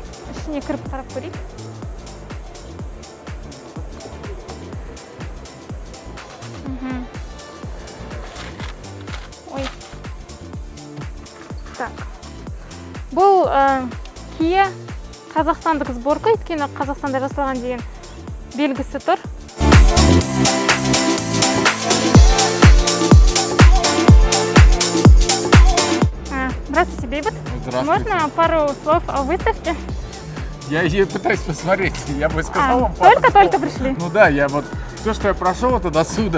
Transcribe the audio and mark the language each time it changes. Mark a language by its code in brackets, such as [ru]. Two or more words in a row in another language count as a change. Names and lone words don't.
[kk] Ішіне кіріп қарап көрейік. Бұл Kia қазақстандық сборка, өйткені Қазақстанда жасалған деген белгісі тұр. [ru] Здравствуйте, Бейбут. Здравствуйте. Можно пару слов о выставке? Я ее пытаюсь посмотреть, я бы сказал вам. Только пришли? Ну да, все, что я прошел, это до суда.